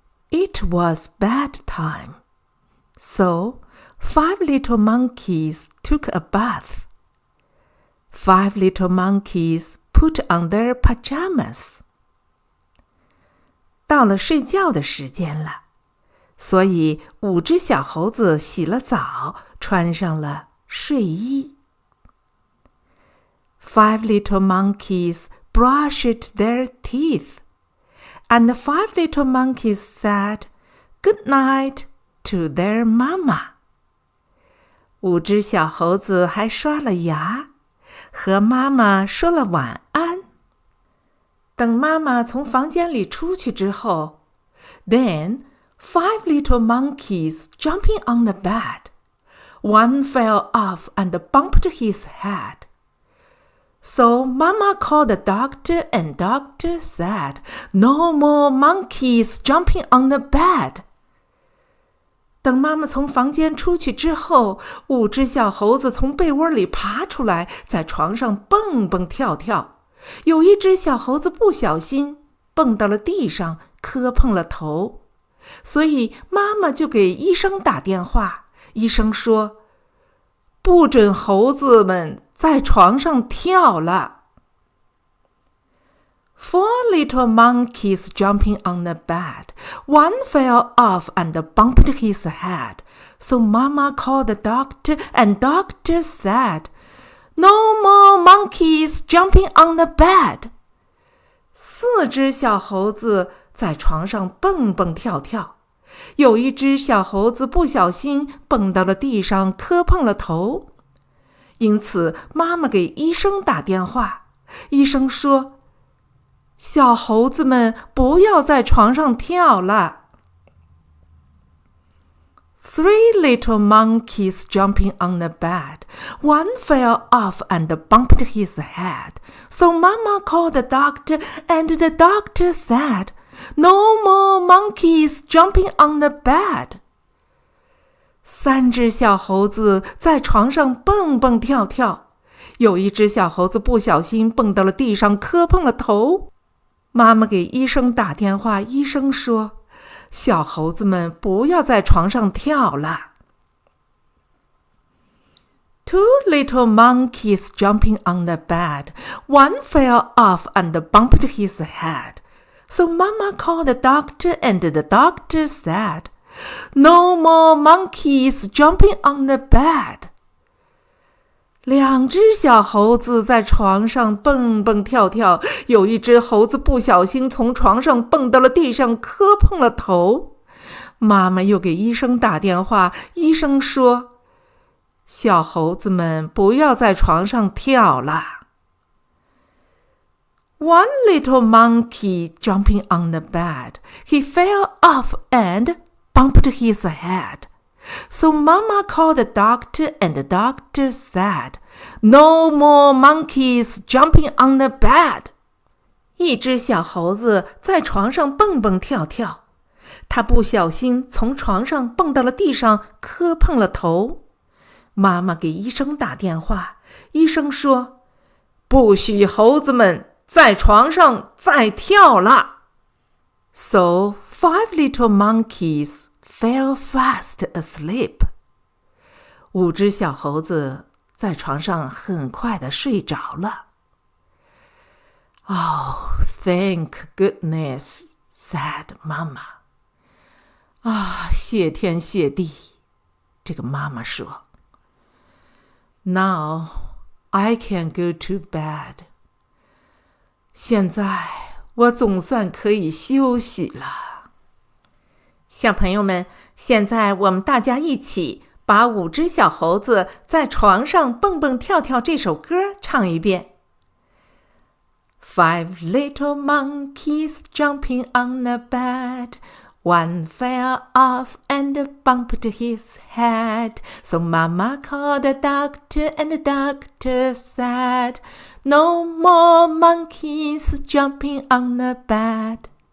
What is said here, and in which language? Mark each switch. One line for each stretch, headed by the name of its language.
English: It was bedtime, so 5 little monkeys took a bath. 5 little monkeys put on their pajamas.
Chinese: 到了睡觉的时间了，所以5只小猴子洗了澡，穿上了睡衣。
English: 5 little monkeys brushed their teeth.And the 5 little monkeys said good night to their mama.
Chinese: 5只小猴子还刷了牙，和妈妈说了晚安。等妈妈从房间里出去之后
English: Then 5 little monkeys jumping on the bed. One fell off and bumped his head.So Mama called the doctor and doctor said, No more monkeys jumping on the bed.
Chinese: 等妈妈从房间出去之后，5只小猴子从被窝里爬出来，在床上蹦蹦跳跳。有一只小猴子不小心蹦到了地上，磕碰了头。所以妈妈就给医生打电话，医生说，不准猴子们在床上跳了。
English: 4 little monkeys jumping on the bed. One fell off and bumped his head. So Mama called the doctor and doctor said, No more monkeys jumping on the bed.
Chinese: 4只小猴子在床上蹦蹦跳跳。有一只小猴子不小心蹦到了地上，磕碰了头。因此妈妈给医生打电话，医生说，小猴子们不要在床上跳了。
English: 3 little monkeys jumping on the bed. One fell off and bumped his head. So Mama called the doctor and the doctor said, No more monkeys jumping on the bed.
Chinese: 3只小猴子在床上蹦蹦跳跳，有一只小猴子不小心蹦到了地上，磕碰了头。妈妈给医生打电话，医生说，小猴子们不要在床上跳了。
English: 2 little monkeys jumping on the bed. One fell off and bumped his head. So Mama called the doctor and the doctor said,No more monkeys jumping on the bed.
Chinese: 2只小猴子在床上蹦蹦跳跳，有一只猴子不小心从床上蹦到了地上，磕碰了头。妈妈又给医生打电话，医生说，小猴子们不要在床上跳了。
English: 1 little monkey jumping on the bed. He fell off and bumped his head. So Mama called the doctor and the doctor said, No more monkeys jumping on the bed.
Chinese: 一只小猴子在床上蹦蹦跳跳，他不小心从床上蹦到了地上，磕碰了头。妈妈给医生打电话，医生说，不许猴子们在床上再跳了。
English: So 5 little monkeys fell fast asleep.
Chinese: 5只小猴子在床上很快地睡着了。
English: Oh, thank goodness, said Mama.
Chinese: 谢天谢地，这个妈妈说。
English: Now I can go to bed.
Chinese: 现在我总算可以休息了。小朋友们，现在我们大家一起把5只小猴子在床上蹦蹦跳跳这首歌唱一遍。
English: 5 little monkeys jumping on the bed. One fell off and bumped his head. So Mama called the doctor, and the doctor said, "No more monkeys jumping on the bed."